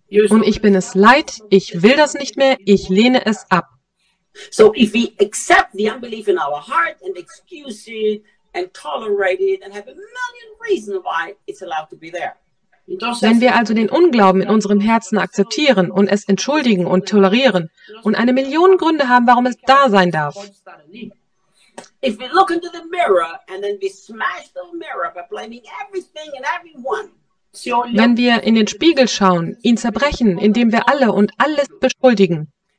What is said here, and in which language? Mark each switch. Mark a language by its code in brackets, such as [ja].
[de] Und ich bin es leid, ich will das nicht mehr, ich lehne es ab. [en] So if we accept the unbelief in our heart and excuse it and tolerate it and have a million reasons why it's allowed to be there. [de] Wenn wir also den Unglauben in unserem Herzen akzeptieren und es entschuldigen und tolerieren und eine Million Gründe haben, warum es da sein darf. [en] If we look into the mirror and then we smash the mirror by blaming everything and everyone. [de] Wenn wir in den Spiegel schauen, ihn zerbrechen, indem wir alle und alles beschuldigen.